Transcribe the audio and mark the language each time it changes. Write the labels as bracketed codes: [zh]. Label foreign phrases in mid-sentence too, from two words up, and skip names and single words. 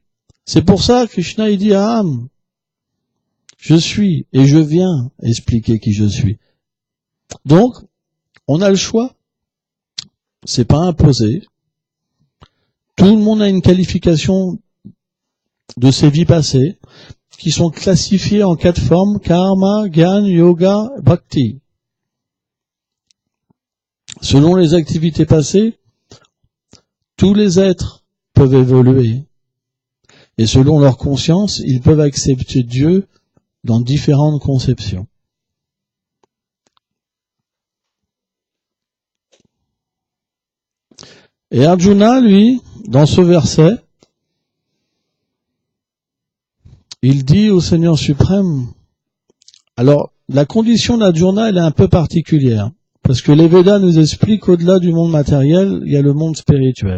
[fr] C'est pour ça que Krishna il dit à Âme, je suis et je viens expliquer qui je suis. Donc, on a le choix. C'est pas imposé. Tout le monde a une qualification de ses vies passées qui sont classifiées en 4 formes: [sa] karma, gyan, yoga, bhakti. [fr] Selon les activités passées, tous les êtres peuvent évoluer. Et selon leur conscience, ils peuvent accepter Dieu dans différentes conceptions. Et Arjuna, lui, dans ce verset, il dit au Seigneur suprême, alors la condition d'Arjuna, elle est un peu particulière, parce que les Védas nous expliquent qu'au-delà du monde matériel, il y a le monde spirituel.